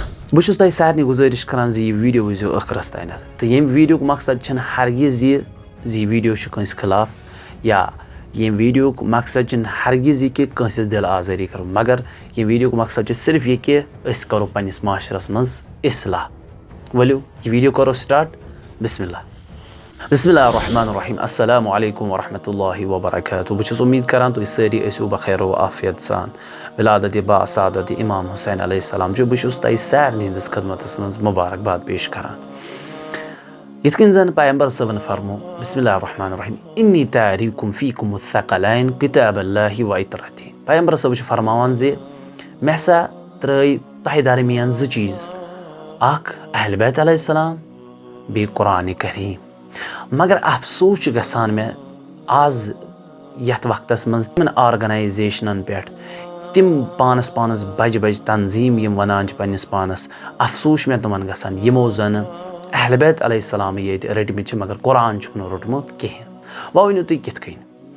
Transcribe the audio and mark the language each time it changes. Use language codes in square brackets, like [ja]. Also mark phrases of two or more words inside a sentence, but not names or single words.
[ks] بہٕ چھُس تۄہہِ سارنٕے گُزٲرِش کران زِ یہِ ویٖڈیو وٕچھزیو ٲخرَس تانٮ۪تھ تہٕ ییٚمہِ ویٖڈیوُک مقصد چھِنہٕ ہرگِز یہِ زِ یہِ ویٖڈیو چھُ کٲنٛسہِ خٕلاف یا ییٚمہِ ویٖڈیوُک مقصد چھِنہٕ ہرگِز یہِ کہِ کٲنٛسہِ ہِنٛز دِل آزٲری کَرو مگر ییٚمہِ ویٖڈیوُک مقصد چھُ صرف یہِ کہِ أسۍ کَرو پنٛنِس معاشرَس منٛز اِصلاح ؤلِو یہِ ویٖڈیو کَرو سٹاٹ [ar] بِسمِ اللہ بسم اللہ الرحمن الرحیم السلام علیکم ورحمۃ اللہ وبرکاتہ [ks] بہٕ چھُس اُمید کران تُہۍ سٲری ٲسِو بخیر و عافیت سان ولادت با سعادت اِمام حُسین [ar] علیہ السلام [ks] چھُ بہٕ چھُس تۄہہِ سارنٕے ہِنٛدِس خدمتَس منٛز مُبارکباد پیش کران یِتھ کٔنۍ زَن پیغمبر صٲبن فرمو بسم [ar] اللہ الرحمن الرحیم انی تاریکُم فیکُم الثقلین کِتاب اللہ و اطرتہِ [ks] پیغمبر صٲب چھُ فرماوان زِ مےٚ ہسا ترٛٲے تۄہہِ درمیان زٕ چیٖز اکھ اہلِ بیت [ar] علیہ السلام [ks] بیٚیہِ قرآنِ کریٖم مگر افسوٗس چھُ گژھان مےٚ آز یتھ وقتس منٛز تِمن آرگنایزیشنن پٮ۪ٹھ تِم پانس بجہِ بجہِ تنظیٖم یِم ونان چھِ پننِس پانس افسوٗس چھُ مےٚ تِمن گژھان یِمو زنہٕ اہلِ بیت [ar] علیہ السلامٕے [ks] ییٚتہِ رٔٹمٕتۍ چھِ مگر قرآن چھُکھ نہٕ روٚٹمُت کِہینۍ وۄنۍ ؤنِو تُہۍ کِتھ کٔنۍ